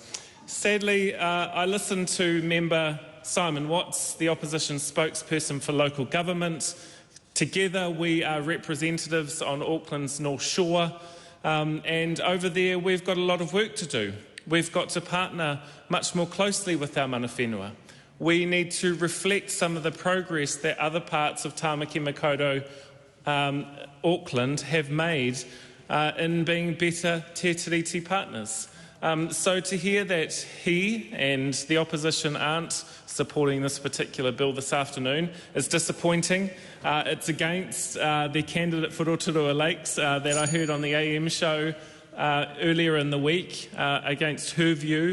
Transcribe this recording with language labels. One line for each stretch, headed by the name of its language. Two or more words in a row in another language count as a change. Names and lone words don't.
English: Sadly, I listened to Member Simon Watts, the opposition spokesperson for local government. Together we are representatives on Auckland's North Shore, and over there we've got a lot of work to do. We've got to partner much more closely with our
Māori: mana whenua.
English: We need to reflect some of the progress that other parts of Tāmaki Makaurau, Auckland, have made in being better
Māori: te tiriti
English: partners. So to hear that he and the opposition aren't supporting this particular bill this afternoon is disappointing. It's against their candidate for Rotorua Lakes that I heard on the AM show earlier in the week, against her view.